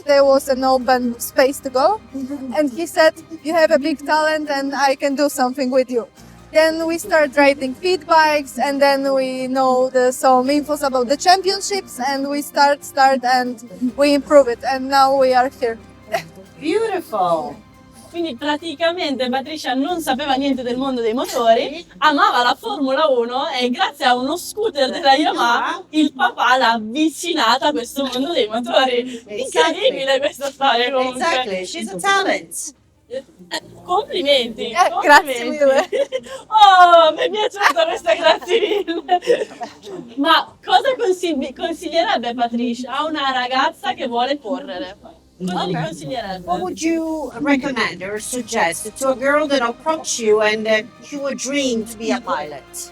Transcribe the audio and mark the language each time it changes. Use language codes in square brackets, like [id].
[en] There was an open space to go, and he said, "You have a big talent, and I can do something with you." Then we start riding pit bikes, and then we know some infos about the championships, and we start, and we improve it, and now we are here. Beautiful. [it] Quindi praticamente Patrycja non sapeva niente del mondo dei motori, amava la Formula 1 e grazie a uno scooter della Yamaha il papà l'ha avvicinata a questo mondo dei motori. Incredibile questa storia comunque. [en] Exactly. She's a talent. [it] Complimenti, Grazie mille. Oh, mi è piaciuta questa grazie mille. Ma cosa consiglierebbe Patrycja a una ragazza che vuole correre? Cosa gli consiglierebbe? [en] What would you recommend or suggest to a girl that approached you and she would dream to be a pilot?